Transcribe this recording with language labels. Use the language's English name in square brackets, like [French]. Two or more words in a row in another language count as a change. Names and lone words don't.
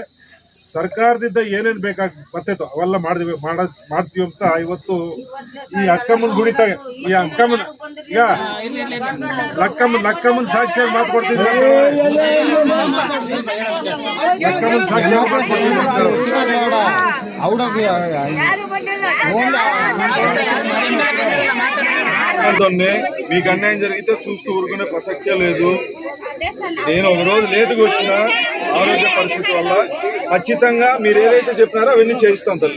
[Kannada] ಸರ್ಕಾರದಿಂದ ಏನೇನು ಬರ್ತೈತೋ ಅವೆಲ್ಲ ಮಾಡ್ತೀವಿ ಅಂತ ಇವತ್ತು ಈ ಅಕ್ಕಮ್ಮನ ಗುಡಿತಾಗ ಈ ಅಕ್ಕಮ್ಮನ ಈಗ ಲಕ್ಕಮ್ಮನ ಸಾಕ್ಷಿಯಾಗಿ ಮಾತು ಕೊಡ್ತಿದ್ರು. ಲಕ್ಕಮ್ಮನ ಸಾಕ್ಷಿಯಾಗಿ ಮಾತು ಕೊಡ್ತಿದ್ರು. [Telugu] మీకు అన్యాయం జరిగితే చూస్తూ ఊరుకునే ప్రసక్తే లేదు. నేను ఒక రోజు లేటుగా వచ్చిన ఆరోగ్య పరిస్థితి వల్ల ఖచ్చితంగా మీరు ఏదైతే చెప్పినారో అవన్నీ చేయిస్తాం తల్లి.